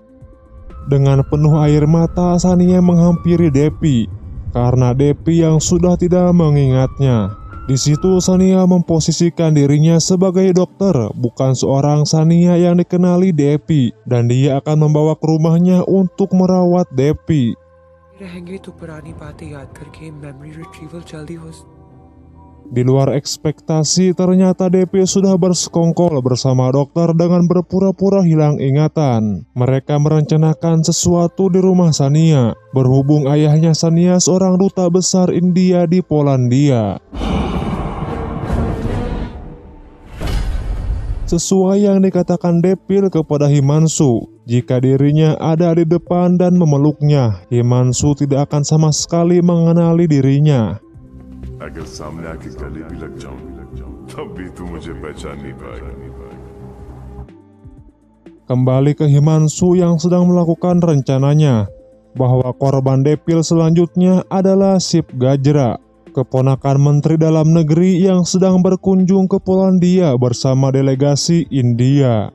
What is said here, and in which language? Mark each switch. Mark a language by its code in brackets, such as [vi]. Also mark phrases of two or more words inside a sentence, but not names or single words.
[id] Dengan penuh air mata, Sania menghampiri Depi karena Depi yang sudah tidak mengingatnya. Di situ Sania memposisikan dirinya sebagai dokter, bukan seorang Sania yang dikenali Depi, dan dia akan membawa ke rumahnya untuk merawat Depi. [hi] रहेंगे तो पुरानी बातें याद करके [en] memory retrieval [hi] जल्दी हो। [id] Di luar ekspektasi, ternyata Depi sudah bersekongkol bersama dokter dengan berpura-pura hilang ingatan. Mereka merencanakan sesuatu di rumah Sania, berhubung ayahnya Sania seorang duta besar India di Polandia. Sesuai yang dikatakan Depil kepada Himanshu, jika dirinya ada di depan dan memeluknya, Himanshu tidak akan sama sekali mengenali dirinya. [hi] अगर सामने आके गले भी लग जाऊं तब भी तू मुझे पहचान नहीं पाएगा। [id] Kembali ke Himanshu yang sedang melakukan rencananya, bahwa korban Depil selanjutnya adalah Sip Gajra, keponakan Menteri Dalam Negeri yang sedang berkunjung ke Polandia bersama delegasi India.